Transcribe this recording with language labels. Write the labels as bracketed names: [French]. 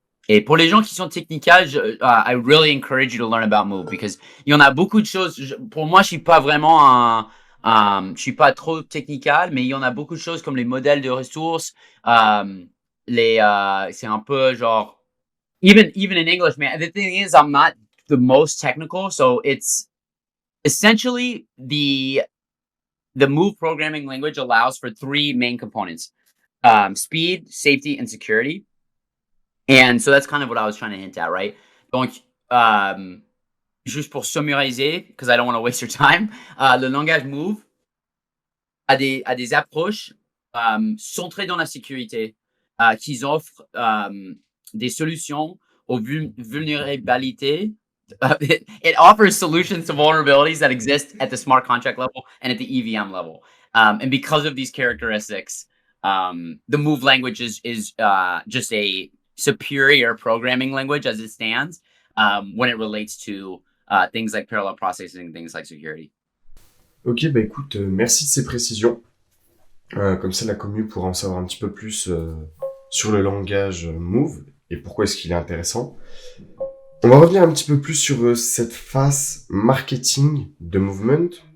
[French] Et pour les gens qui sont technicals, [English] I really encourage you to learn about Move because [French] il y en a beaucoup de choses. Pour moi, je suis pas vraiment je suis pas trop technical, mais il y en a beaucoup de choses comme les modèles de ressources, c'est un peu genre [English] even in English, man. The thing is, I'm not the most technical, so it's essentially the Move programming language allows for three main components: speed, safety, and security. And so that's kind of what I was trying to hint at, right? [French] Donc, juste pour summariser, [English] because I don't want to waste your time, [French] le langage Move a des approches centrées dans la sécurité, qui offrent des solutions aux vulnérabilités. [English] It offers solutions to vulnerabilities that exist at the smart contract level and at the EVM level. And because of these characteristics, the Move language is just a superior programming language as it stands when it relates to things like parallel processing, things like security. [French] Ok, bah écoute, merci de ces précisions. Comme ça, la commu pourra en savoir un petit peu plus sur le langage Move et pourquoi est-ce qu'il est intéressant. On va revenir un petit peu plus sur cette phase marketing de Movement.